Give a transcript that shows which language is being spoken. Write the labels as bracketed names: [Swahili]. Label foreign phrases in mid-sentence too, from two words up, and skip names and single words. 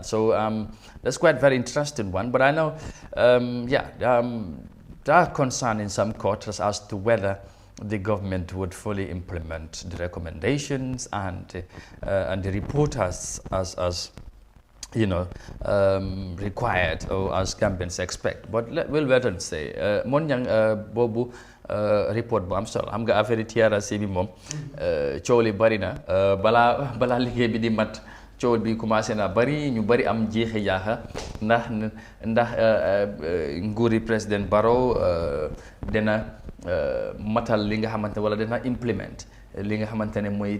[English] So that's quite very interesting one. But I know, there are concerns in some quarters as to whether the government would fully implement the recommendations and the report as required or as Gambians expect. But we'll wait and see. [Wolof] Bobu report bu am solo xam nga affaire TRC bi moom coow li bari na balaa liggéey bi di mat coow bi commencé na bari ñu bari am jeexi jaaxa ndax nguuri président Barrow dina matal li nga xamante wala dina implement li nga xamante ne mooy